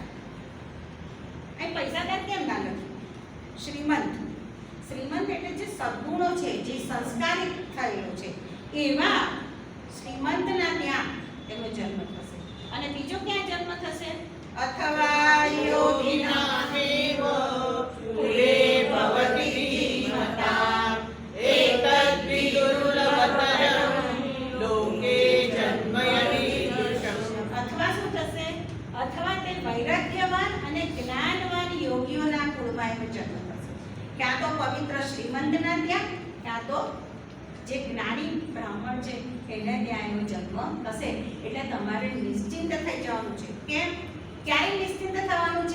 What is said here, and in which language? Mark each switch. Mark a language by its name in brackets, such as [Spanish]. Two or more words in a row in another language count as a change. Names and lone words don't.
[Gujarati] અહીં પૈસાદાર કેમ ના લખ્યું? શ્રીમંત એટલે જે સદ્ગુણો છે, જે સંસ્કારિત થયેલો છે એવા શ્રીમંતના ત્યાં એનો જન્મ થશે. અને બીજો ક્યાં જન્મ થશે? અથવા યોગિનામેવ [Sanskrit] कुले भवति धीमताम् एतद्विदुर्लभतरं लोके जन्म यदीदृशम्. [Gujarati] અથવા શું થશે? અથવા તે વૈરાગ્યવાન અને જ્ઞાનવાન યોગીઓના એનો જન્મ થશે, ક્યાં તો પવિત્ર શ્રીમંતના ત્યાં, ક્યાં તો જે જ્ઞાની બ્રાહ્મણ છે એને ત્યાં એનો જન્મ થશે. એટલે તમારે નિશ્ચિંત થઈ જવાનું છે. કેમ? ક્યારે નિશ્ચિંત થવાનું છે?